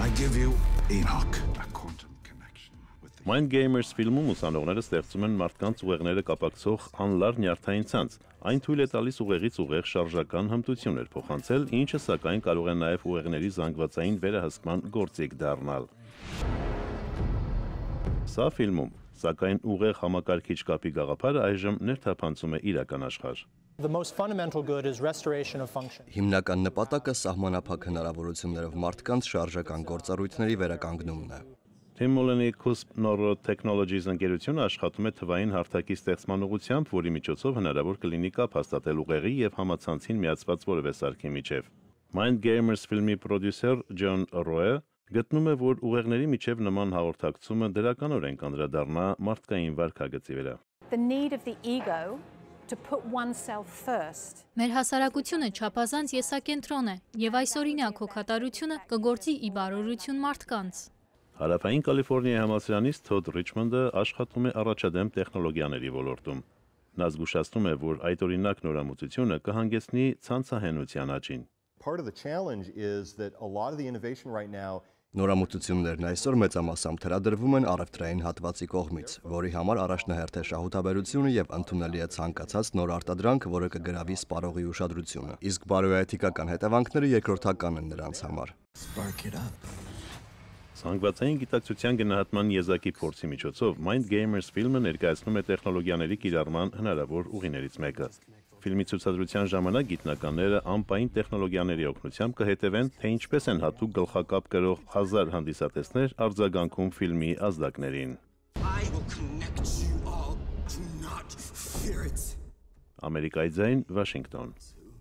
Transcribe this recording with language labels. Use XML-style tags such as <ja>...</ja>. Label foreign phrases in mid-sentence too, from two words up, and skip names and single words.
<en>give you Enoch, a quantum connection with the</en> <hy>Mind Gamers ֆիլմում ուսանողները ստեղծում են մարդկանց ուղեղները կապակցող անլար նյարդային ցանց։ Այն թույլ է տալիս ուղեղից ուղեղ շարժական հմտություններ փոխանցել, ինչը սակայն կարող է նաև ուղեղների զանգվածային վերահսկման գործիք դառնալ։ Սա ֆիլմում, սակայն ուղեղ համակարգիչ կապի գաղափարը այժմ ներթափանցում է իրական աշխարհ։</hy> <en>The most fundamental good is restoration of function.</en> <hy>Հիմնական նպատակը սահմանափակ հնարավորություններով մարդկանց շարժական գործառույթների վերականգնումն է։ Tim Mulleney Cusp Neurotechnologies ընկերությունը աշխատում է թվային հարթակի ստեղծման ուղղությամբ, որի միջոցով հնարավոր կլինի կապ հաստատել ուղեղի եւ համացանցին միացված որևէ սարքի միջև։ Mind Gamers ֆիլմի պրոդյուսեր Ջոն Ռոյը գտնում է, որ ուղեղների միջև նման հաղորդակցումը դրականորեն կանդրադառնա մարդկային վարքագծի վրա։</hy> <en>The need of the ego to put oneself first.</en> <hy>Մեր հասարակությունը չափազանց եսակենտրոն է, եւ այսօրինակ հոգատարությունը կգործի ի բարօրություն մարդկանց։ Հարավային Կալիֆոռնիայի համալսարանից Թոդ Ռիչմոնդը աշխատում է առաջադեմ տեխնոլոգիաների ոլորտում։ Նա զգուշացնում է, որ այդ օրինակ նորամուծությունը կհանգեցնի ցանցահենության աճին։</hy> <en>Part of the challenge is that a lot of the innovation right now</en> <hy>Նորամուծություններն այսօր մեծամասամբ թելադրվում են առևտրային հատվածի կողմից, որի համար առաջնահերթ է շահութաբերությունը եւ ընդունելի է ցանկացած նոր արտադրանք, որը կգրավի սպառողի ուշադրությունը։ Իսկ բարոյայթիկական հետևանքները երկրորդական են նրանց համար։ Զանգվածային գիտակցության գնահատման եզակի փորձի միջոցով Mind Gamers ֆիլմը ներկայացնում է տեխնոլոգիաների կիրառման հնարավոր ուղիներից մեկը։ Ֆիլմի ցուցադրության ժամանակ գիտնականները անպային տեխնոլոգիաների օգնությամբ կհետևեն, թե ինչպես են հատուկ գլխակապ կրող 1000 հանդիսատեսներ արձագանքում ֆիլմի ազդակներին։ Ամերիկայի ձայն, Վաշինգտոն։</hy>